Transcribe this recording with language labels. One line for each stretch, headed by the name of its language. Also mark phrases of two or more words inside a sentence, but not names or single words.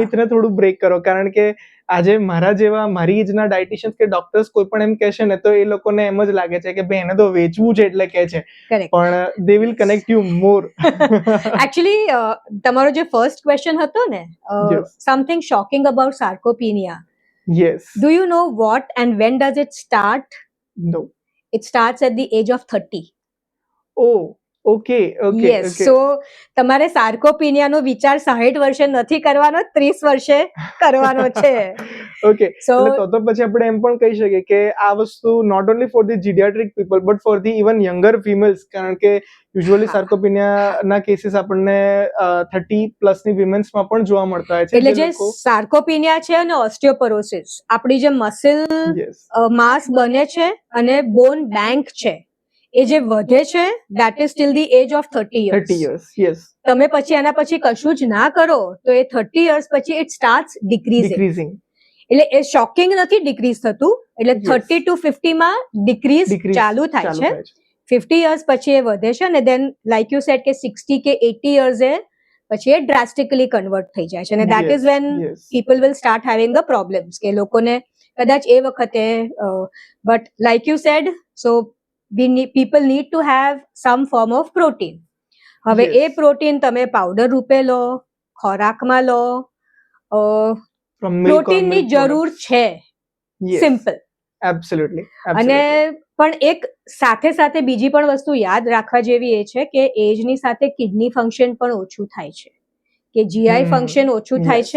Gujarati: મિથને થોડું બ્રેક કરો, કારણ કે આજે મારા જેવા મારી એજના ડાયટિશિયન્સ કે ડોક્ટર્સ કોઈ પણ એમ કહેશે ને તો એ લોકોને એમ જ લાગે છે કે ભાઈ એને તો વેચવું છે એટલે કહે છે, કરેક્ટ.
English: પણ they will connect you more.
Gujarati: એકચ્યુઅલી તમારો જે
English: first question
Gujarati: હતો ને,
English: Yes. something shocking about sarcopenia, yes, Do you know what and when does it start? no, It starts at the age of 30. O okay okay yes, okay.
Gujarati: સો તમારે સાર્કોપિનિયાનો વિચાર 60 વર્ષે નથી કરવાનો, 30 વર્ષે કરવાનો છે. ઓકે, સો એટલે તો પછી આપણે એમ પણ કહી શકીએ કે આ વસ્તુ
English: not only for the geriatric people but for the even younger females,
Gujarati: કારણ કે યુઝ્યુઅલી હા. સાર્કોપિનિયાના કેસીસ આપણને 30 પ્લસની વિમેન્સમાં પણ જોવા મળતા હોય છે, એટલે જે જે લોકો સાર્કોપિનિયા છે અને ઓસ્ટિયોપોરોસિસ, આપણી જે મસલ યસ માસ બને છે અને
English: bone bank
Gujarati: છે એ જે વધે છે,
English: that is till the age of 30 years. 30 years, yes,
Gujarati: તમે પછી એના પછી કશું જ ના કરો તો એ 30 years પછી
English: it starts decreasing.
Gujarati: ડિક્રીઝિંગ, એટલે એ શોકિંગ નથી ડિક્રીઝ થતું, એટલે Yes. 30 to 50 માં ડિક્રીઝ ચાલુ થાય છે, 50 years પછી એ વધે છે અને
English: then like you said
Gujarati: કે 60 કે 80 years એ પછી એ ડ્રાસ્ટિકલી કન્વર્ટ થઈ જાય છે અને
English: that is when people will start having the problems
Gujarati: કે લોકોને કદાચ એ વખતે
English: but like you said, so people need to have some form of protein.
Gujarati: હવે Yes. એ પ્રોટીન તમે પાવડર રૂપે લો, ખોરાકમાં લો, પ્રોટીનની જરૂર છે, સિમ્પલ. એબ્સોલ્યુટલી, અને પણ એક સાથે સાથે બીજી પણ વસ્તુ યાદ રાખવા જેવી એ છે કે એજની સાથે
English: kidney function
Gujarati: પણ ઓછું થાય છે, કે
English: GI function
Gujarati: ઓછું થાય છે,